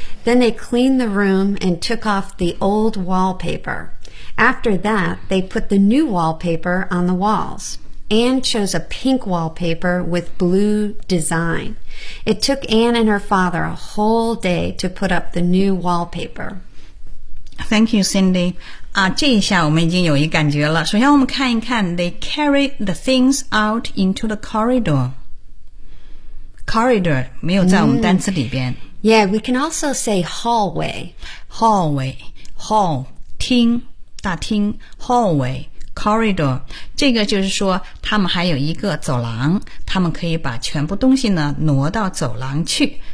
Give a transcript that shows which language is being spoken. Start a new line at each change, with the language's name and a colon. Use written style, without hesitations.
English: Then they cleaned the room and took off the old wallpaper. After that, they put the new wallpaper on the walls. Anne chose a pink wallpaper with blue design. It took Anne and her father a whole day to put up the new wallpaper. Thank you, Cindy.
Chinese: 这一下我们已经有一感觉了。首先我们看一看
English: they carried the things out into the corridor.
Chinese: Corridor 没有在我们单词里边。
English: Yeah, we can also say hallway. Hallway, hall,
Chinese: 厅大厅
English: hallway.
Chinese: Corridor, 这个就是说他们还有一个走廊，他们可以把全部东西呢挪到走廊去。